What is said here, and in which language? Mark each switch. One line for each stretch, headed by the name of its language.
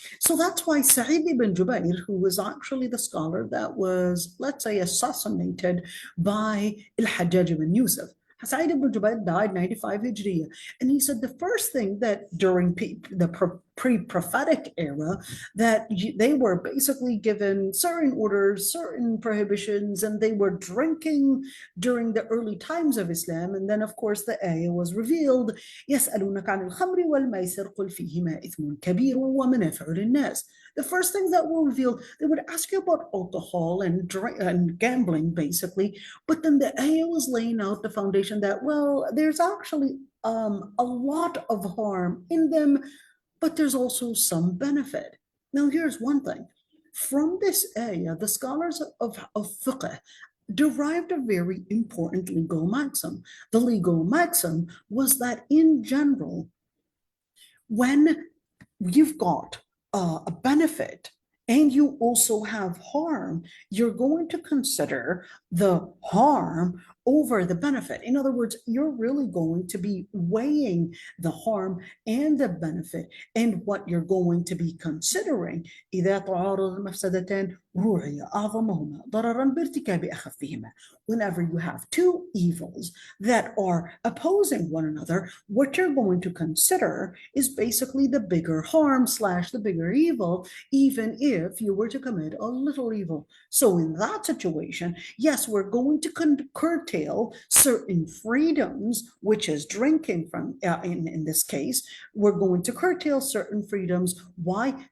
English: So that's why Sa'id ibn Jubayr, who was actually the scholar that was, let's say, assassinated by al-Hajjaj ibn Yusuf, Sa'id ibn Jubayr died 95 Hijriya. And he said the first thing that during the pre-prophetic era, that they were basically given certain orders, certain prohibitions, and they were drinking during the early times of Islam. And then, of course, the ayah was revealed,
Arabic: يَسْأَلُونَكَ عَنِ الْخَمْرِ وَالْمَيْسِرِ قُلْ فِيهِمَا إِثْمٌ كَبِيرٌ وَمَنَافِعُ لِلنَّاسِ.
English: The first things that were revealed, they would ask you about alcohol and gambling, basically. But then the ayah was laying out the foundation that, well, there's actually a lot of harm in them, but there's also some benefit. Now, here's one thing. From this ayah, the scholars of Fiqh derived a very important legal maxim. The legal maxim was that in general, when you've got a benefit and you also have harm, you're going to consider the harm over the benefit. In other words, you're really going to be weighing the harm and the benefit, and what you're going to be considering.
Arabic: إذا تعارض المفسدتان روعي أعظمهما ضررا بارتكاب أخفهما.
English: Whenever you have two evils that are opposing one another, what you're going to consider is basically the bigger harm / the bigger evil, even if you were to commit a little evil. So in that situation, yes, we're going to curtail certain freedoms, which is drinking from, in this case, we're going to curtail certain freedoms. Why?